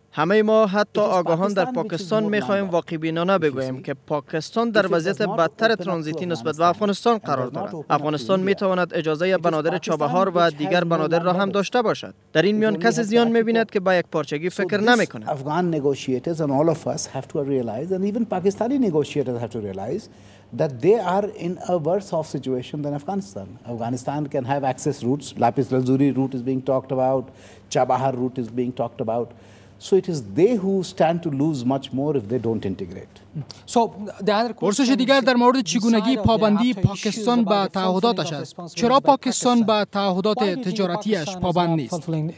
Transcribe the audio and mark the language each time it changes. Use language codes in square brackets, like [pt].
[fa] همه ما حتی آگاهان در پاکستان می‌خواهیم واقع بینانه بگوییم که پاکستان در وضعیت بدتر ترانزیتی نسبت به افغانستان قرار دارد. افغانستان می‌تواند اجازه بنادر چابهار و دیگر بنادر را هم داشته باشد. در این میان کسی زیان می‌بیند که با یک پارچگی فکر نمی‌کند. [en] Afghan negotiators and all of us have to realize, and even Pakistani negotiators have to realize, that they are in a worse off situation than Afghanistan. Afghanistan can have access routes. Lapis Lazuli route is being talked about. Chabahar route is being talked about. So it is they who stand to lose much more if they don't integrate. [fa] پرسش دیگر در مورد چگونگی پابندی پاکستان به تعهداتش است. چرا پاکستان به تعهدات تجارتیش پابند نیست؟